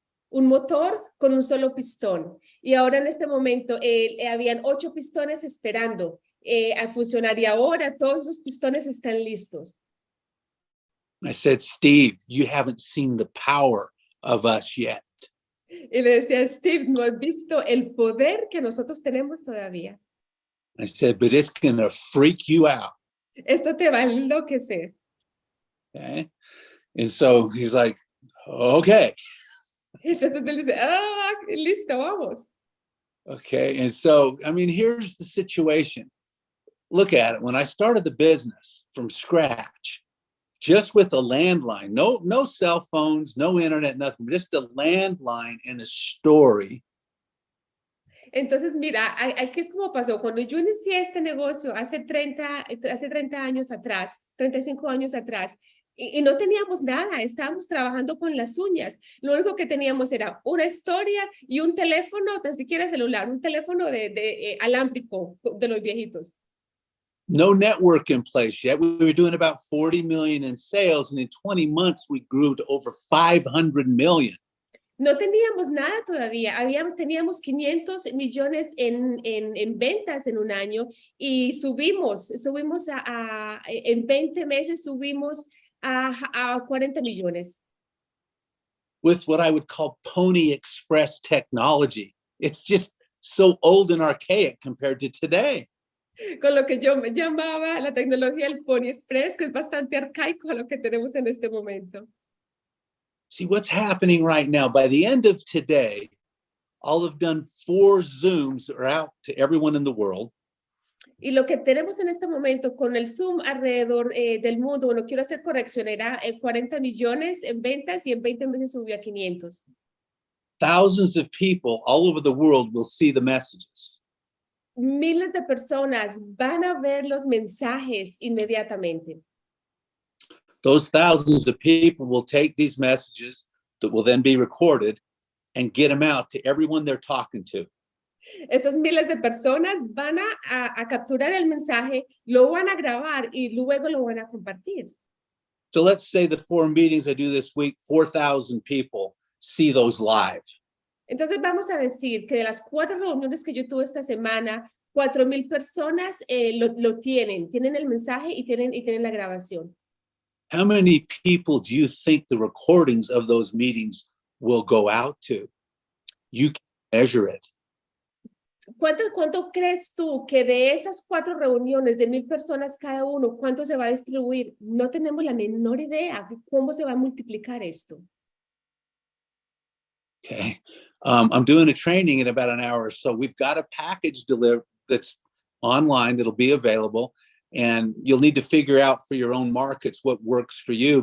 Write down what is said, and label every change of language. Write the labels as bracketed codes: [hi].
[es] Un motor con un solo pistón. Y ahora en este momento habían 8 pistones esperando a funcionar y ahora todos los pistones están listos. [en] I said, Steve, you haven't seen the power of us yet. [es] Y le decía, Steve, no has visto el poder que nosotros tenemos todavía. [en] I said, but it's going to freak you out. [es] Esto te va a enloquecer. [en] Okay. And so he's like, okay. [es] Entonces él dice, listo, vamos. [en] Okay. And so, I mean, here's the situation. Look at it. When I started the business from scratch, just with a landline, no cell phones, no internet, nothing, just a landline and a story. [es] Entonces, mira, aquí es como pasó. Cuando yo inicié este negocio hace 30 años atrás, 35 años atrás, y no teníamos nada, estábamos trabajando con las uñas. Lo único que teníamos era una historia y un teléfono, tan siquiera celular, un teléfono de alámbrico de los viejitos. [en] No network in place yet. We were doing about 40 million in sales, and in 20 months, we grew to over 500 million. [es] No teníamos nada todavía. Teníamos 500 millones en ventas en un año y subimos en 20 meses subimos a 40 millones. [en] With what I would call Pony Express technology. It's just so old and archaic compared to today. [es] Con lo que yo me llamaba la tecnología del Pony Express, que es bastante arcaico a lo que tenemos en este momento. [en] See what's happening right now. By the end of today, I'll have done 4 Zooms out to everyone in the world. [es] Y lo que tenemos en este momento con el Zoom alrededor del mundo, bueno, quiero hacer corrección, era 40 millones en ventas y en 20 meses subió a 500. [en] Thousands of people all over the world will see the messages. [es] Miles de personas van a ver los mensajes inmediatamente. [en] Those thousands of people will take these messages that will then be recorded and get them out to everyone they're talking to. [es] Esos miles de personas van a capturar el mensaje, lo van a grabar y luego lo van a compartir. [en] So let's say the 4 meetings I do this week, 4,000 people see those live. [es] Entonces vamos a decir que de las 4 reuniones que yo tuve esta semana, 4,000 personas lo tienen el mensaje y tienen la grabación. [en] How many people do you think the recordings of those meetings will go out to? You can measure it. [es] ¿Cuánto crees tú que de estas 4 reuniones de 1,000 personas cada uno, cuánto se va a distribuir? No tenemos la menor idea de cómo se va a multiplicar esto. [en] Okay. I'm doing a training in about an hour. So we've got a package delivered that's online that'll be available. And you'll need to figure out for your own markets what works for you.